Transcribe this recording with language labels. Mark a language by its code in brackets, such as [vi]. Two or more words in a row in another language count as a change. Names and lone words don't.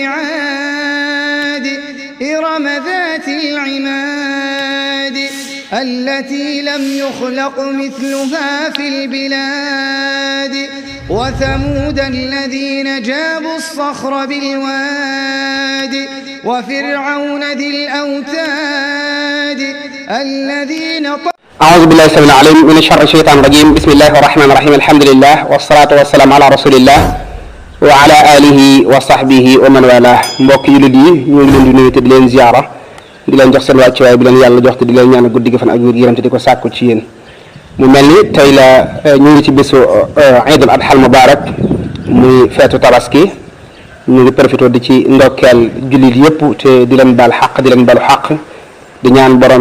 [ar] بعاد إرم ذات العماد التي لم يخلق مثلها في البلاد وثمود الذين جابوا الصخر بالواد وفرعون ذي الأوتاد الذين أعوذ بالله السميع العليم من شر الشيطان الرجيم بسم الله الرحمن الرحيم الحمد لله والصلاة والسلام على رسول الله وعلى آله وصحبه ومن والاه [wo] mbokk jullit yi ñu ngi leen di nuyu te di leen ziyaara di leen jox seen wàccuwaay bi leen yàlla jox te di leen ñaan guddi gi fan ak wér gi yaram te di ko sàkku ci yéen mu mel ni tey la ñu ngi ci bésu Eidul Adha al Mubarak muy feetu tabaski ñu ngi profité di ci ndokkeel jullit yépp te di leen baal xaq di leen balu xaq di ñaan borom